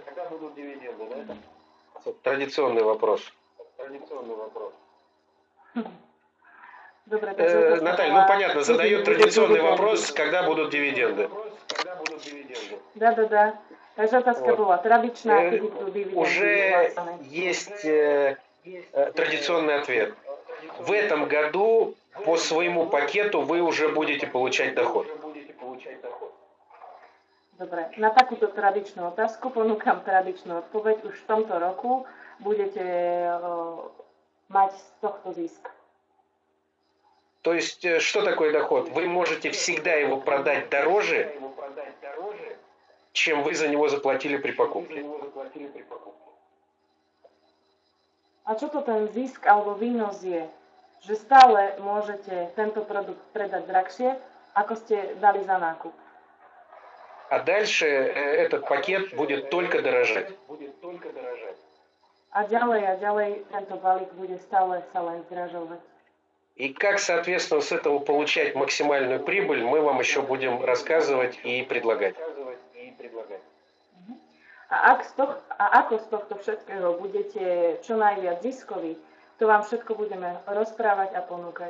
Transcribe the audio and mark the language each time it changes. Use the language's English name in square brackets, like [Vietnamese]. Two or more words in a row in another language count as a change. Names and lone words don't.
[Russian] Традиционный вопрос. [Slovak] Dobre, takže [Russian] Наталья, ну понятно, задает традиционный вопрос, когда будут дивиденды. Да. [Slovak] Takže otázka [Russian] Вот. [Slovak] bola tradičná, kedy budú dividendy [Russian] Уже [Slovak] vyplácané. [Russian] есть традиционный ответ. В этом году по своему пакету вы уже будете получать доход. [Slovak] Dobre, na takúto tradičnú otázku ponúkam tradičnú odpoveď. Už v tomto roku budete mať z tohto zisk. [Russian] То есть, что такое доход? Вы можете всегда его продать дороже, чем вы за него заплатили при покупке. [Slovak] A čo to ten zisk alebo výnos je? Že stále môžete tento produkt predať drahšie, ako ste dali za nákup. [Russian] А дальше этот пакет будет только дорожать. [Slovak] A ďalej tento balík bude stále sa len zdražovať. [Russian] И как, соответственно, с этого получать максимальную прибыль, мы вам еще будем рассказывать и предлагать. [Slovak] A ako z tohto všetkého budete čo najviac ziskoví, to vám všetko budeme rozprávať a ponúkať.